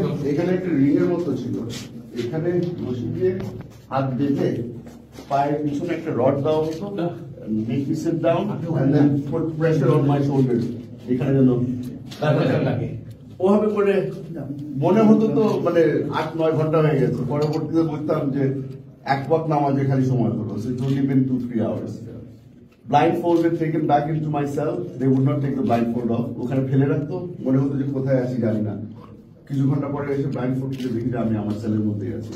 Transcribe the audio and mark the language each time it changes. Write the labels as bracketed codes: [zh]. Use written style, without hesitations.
[bn] এখানে একটা রিং এর মতো ছিল, এখানে রশি দিয়ে হাত বেঁধে পায়ের পিছনে একটা রড দেওয়া হতো, [en] make me sit down and then put pressure on my shoulders, [bn] এখানে যেন লাগে। ওভাবে করে মনে হতো তো মানে 8-9 ঘন্টা হয়ে গেছে। পরবর্তীতে বুঝতাম যে এক ওয়াক্ত নামাজে খালি সময় হলো। [en] So it's only been 2-3 hours. Blindfolded, taken back into my cell, they would not take the blindfold off. [bn] ওখানে ফেলে রাখতো, মনে হতো যে কোথায় আছি জানি না। কিছু ঘন্টা পরে এসে ব্লাইন্ডফোল্ড দিয়ে দেখি যে আমি আমার সেলের মধ্যেই আছি।